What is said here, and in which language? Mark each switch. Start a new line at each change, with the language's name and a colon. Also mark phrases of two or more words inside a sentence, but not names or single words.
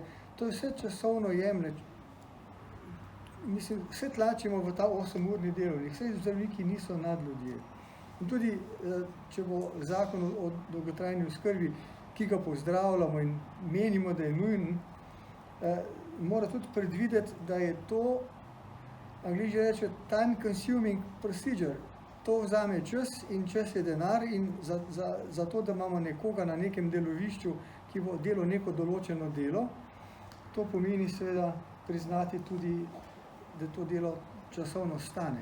Slovenian: To je vse časovno jemlje. Mislim, vse tlačimo v ta 8-urni delovnik, vse zdravniki niso nadljudje. In tudi, če bo zakon o dolgotrajni oskrbi, ki ga pozdravljamo in menimo, da je nujen, mora tudi predvideti, da je to, Angliji rečejo,
English: time consuming procedure.
Slovenian: To vzame čas in čas je denar in za to, da imamo nekoga na nekem delovišču, ki bo delal neko določeno delo, to pomeni seveda priznati tudi, da to delo časovno stane.